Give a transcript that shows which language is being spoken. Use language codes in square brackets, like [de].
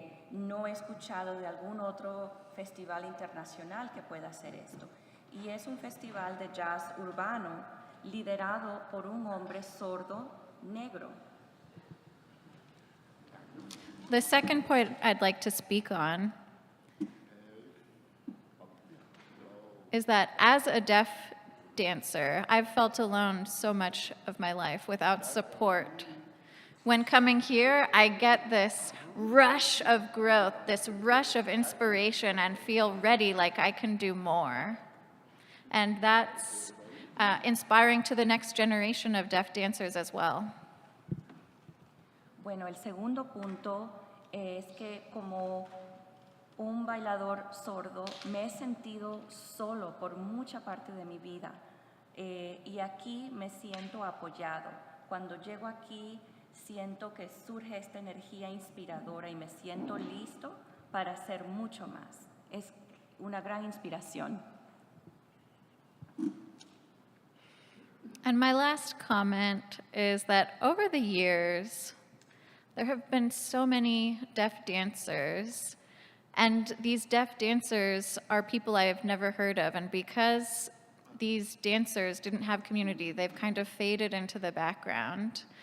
[es] No he escuchado de algún otro festival internacional que pueda hacer esto. Y es un festival de jazz urbano liderado por un hombre sordo negro. [en] The second point I'd like to speak on is that as a deaf dancer, I've felt alone so much of my life without support. When coming here, I get this rush of growth, this rush of inspiration, and feel ready like I can do more. And that's inspiring to the next generation of deaf dancers as well. [es] Bueno, el segundo punto es que como un bailador sordo me he sentido solo por mucha parte de mi vida y aquí me siento apoyado. Cuando llego aquí siento que surge esta energía inspiradora y me siento listo para hacer mucho más. Es una gran inspiración. [en] And my last comment is that over the years, there have been so many deaf dancers And these deaf dancers are people I have never heard of. And because these dancers didn't have community, they've kind of faded into the background.